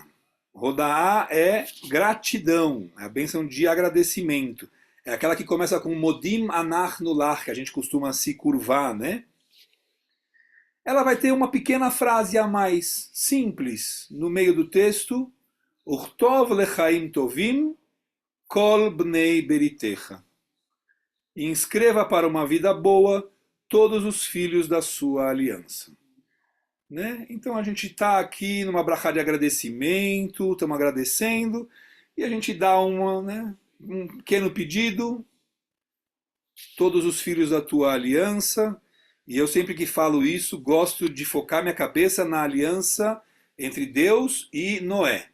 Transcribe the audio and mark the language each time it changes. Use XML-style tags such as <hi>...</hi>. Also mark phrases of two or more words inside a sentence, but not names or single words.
<pt>Rodaá é gratidão, é a bênção de agradecimento. É aquela que começa com</pt> <he>מודים אנחנו לך,</he> <pt>que a gente costuma se curvar, né? Ela vai ter uma pequena frase a mais, simples, no meio do texto.</pt> <he>וכתוב לחיים טובים כל בני בריתך.</he> <pt>E inscreva para uma vida boa todos os filhos da sua aliança. Né? Então a gente está aqui numa brachá de agradecimento, estamos agradecendo, e a gente dá um pequeno pedido, todos os filhos da tua aliança, e eu sempre que falo isso, gosto de focar minha cabeça na aliança entre Deus e Noé.</pt>